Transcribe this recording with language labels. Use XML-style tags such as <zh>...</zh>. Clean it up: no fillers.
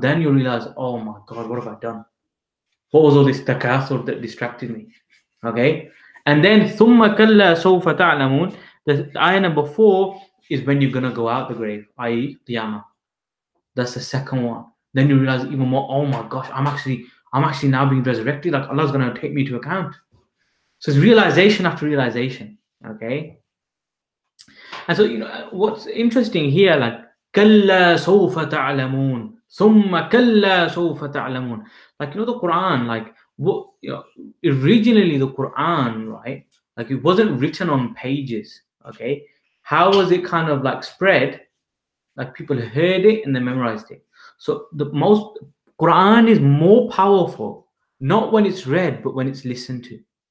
<en>Then you realize, oh my God, what have I done? What was all this takathur that distracted me? Okay? And then</en> <ar>ثُمَّ كَلَّا سَوْفَ تَعْلَمُونَ.</ar> <en>The ayah number 4 is when you're gonna go out the grave, i.e. Qiyamah. That's the second one. Then you realize even more, oh my gosh, I'm actually now being resurrected, like Allah's gonna take me to account. So it's realization after realization. Okay. And so what's interesting here, like</en> <ar>كلا سوف تعلمون ثم كلا سوف تعلمون.</ar> <en>Like the Quran, like what originally the Quran, right? Like it wasn't written on pages. Okay. How was it kind of like spread? Like people heard it and they memorized it. So the most Quran is more powerful, not when it's read, but when it's listened to.</en>